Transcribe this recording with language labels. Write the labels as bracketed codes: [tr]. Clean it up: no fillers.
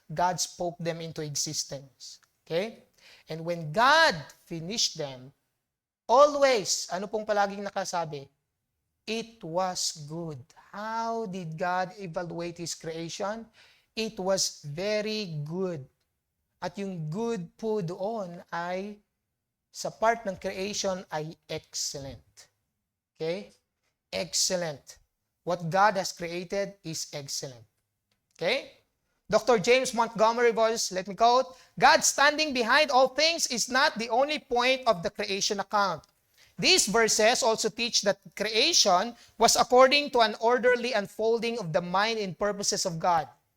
[en] God spoke them into existence. Okay? And when God finished them, always, [tl] ano pong palaging nakasabi? [en] It was good. How did God evaluate His creation? It was very good. [tl] At yung good po doon ay sa part ng creation ay excellent. [en] Okay? Excellent. What God has created is excellent. Okay? Dr. James Montgomery Boyce, let me quote, God standing behind all things is not the only point of the creation account. These verses also teach that creation was according to an orderly unfolding of the mind and purposes of God.